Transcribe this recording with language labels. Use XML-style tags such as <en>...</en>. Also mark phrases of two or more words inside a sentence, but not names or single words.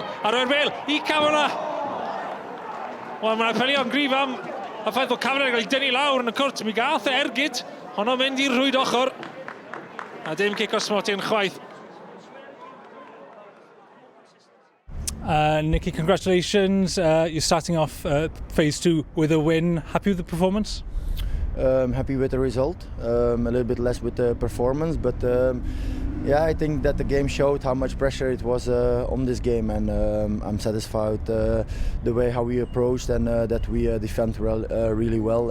<cy>Ar o'r bêl I Cafona. Wel, mae'n apelio'n gryf am a ffaith bod Cafona yn cael ei dynnu lawr yn y cwrt. Mi gath e ergyd. Honno mynd i'r rhwyd ochr. A dim cic o smoti yn chwaith.</cy> <en>Nicky, congratulations. You're starting off phase 2 with a win. Happy with the performance? Happy with the result. A little bit less with the performance, but yeah, I think that the game showed how much pressure it was on this game, and I'm satisfied the way how we approached and that we defend really well.</en>